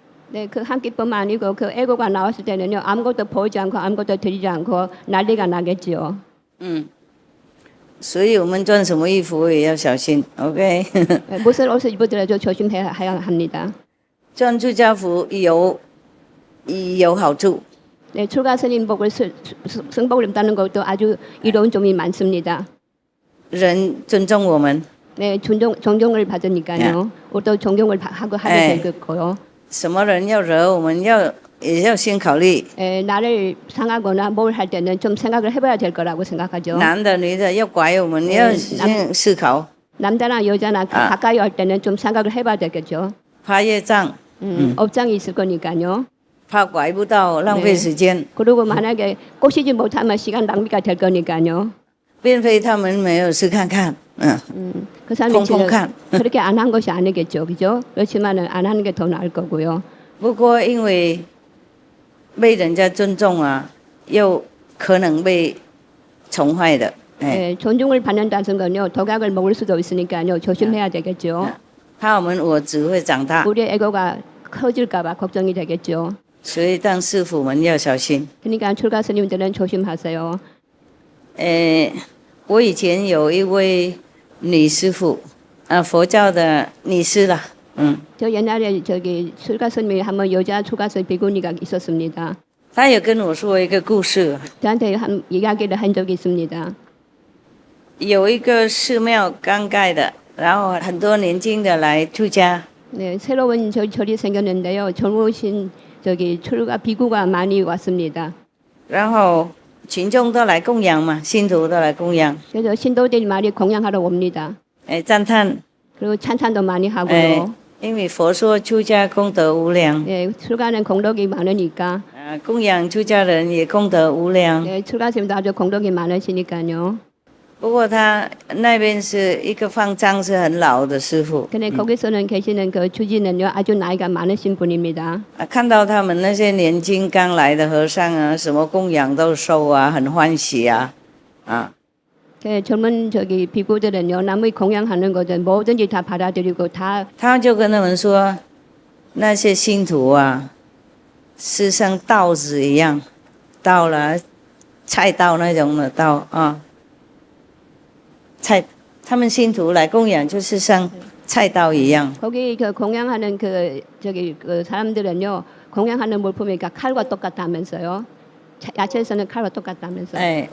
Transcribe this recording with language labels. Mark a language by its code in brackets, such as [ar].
[ko] 네, 그 한 끼뿐만 아니고 그 애고가 나왔을 때는요 아무것도 보이지 않고 아무것도 들리지 않고 난리가 나겠지요. [zh] 所以我们穿什么衣服也要小心 ，OK？ [ko] 무슨 옷을 입더라도 조심해야 합니다. [zh] 穿出家服有好处。 [ko] 네, 출가 스님복을 승복을 입다는 것도 아주 이로운 점이 많습니다. [zh] 人尊重我们， [ko] 네, 존경을 받으니까요. 또 존경을 하게 될 거고요. [zh] 什么人要惹我们也要先考虑。 [ko] 나를 상하거나 뭘 할 때는 좀 생각을 해봐야 될 거라고 생각하죠. [zh] 男的女的要拐我们，要先思考。 [ko] 남자나 여자나 가까이 할 때는 좀 생각을 해봐야 되겠죠. [zh] 怕业障， [ko] 업장이 있을 거니까요. [zh] 怕拐不到，浪费时间。 [ko] 그리고 만약에 꼬시지 못하면 시간 낭비가 될 거니까요. [zh] 并非他们没有试看看， [ko] 그 사람이 콩콩칸. 그렇게 안 한 것이 아니겠죠, 그죠? 그렇지만은 안 하는 게 더 나을 거고요. [zh] 不过因为被人家尊重啊，又可能被宠坏的， [ko] 네, 존중을 받는다는 건요, 독약을 먹을 수도 있으니까요, 조심해야 되겠죠. [zh] 怕我们我只会长大， [ko] 우리 애고가 커질까봐 걱정이 되겠죠. [zh] 所以当师傅们要小心。 [ko] 그러니까 출가 스님들은 조심하세요. [zh] 我以前有一位女师傅，佛教的女师啦， [ko] 저 옛날에 출가 스님이 한번 여자 출가 스님 비구니가 있었습니다. [zh] 她有跟我说一个故事， [ko] 저한테 이야기를 한 적이 있습니다. [zh] 有一个寺庙刚盖的，然后很多年轻的来出家， [ko] 네, 새로운 절이 생겼는데요. 젊으신 출가 비구가 많이 왔습니다. [zh] 然后群众都来供养嘛，信徒都来供养， [ko] 그래서 신도들이 많이 공양하러 옵니다. [zh] 赞叹， [ko] 그리고 찬찬도 많이 하고요. [zh] 因为佛说出家功德无量， [ko] 네, 출가는 공덕이 많으니까. [zh] 供养出家人也功德无量。 [ko] 네, 출가 스님도 아주 공덕이 많으시니까요. [zh] 不过他那边是一个方丈，是很老的师傅。 [ko] 근데 거기서는 계시는 그 주지는요 아주 나이가 많으신 분입니다. [zh] 看到他们那些年轻刚来的和尚啊，什么供养都收啊，很欢喜啊， [ko] 그 젊은 비구들은요 남의 공양하는 것은 뭐든지 다 받아들이고 다. [zh] 他就跟他们说，那些信徒啊，是像稻子一样，稻了，菜稻那种的稻啊。他们信徒来供养，就是像菜刀一样。 [ko] 거기 그 공양하는 그 사람들은요 공양하는 물품이 칼과 똑같다면서요. 야채에서는 칼과 똑같다면서요.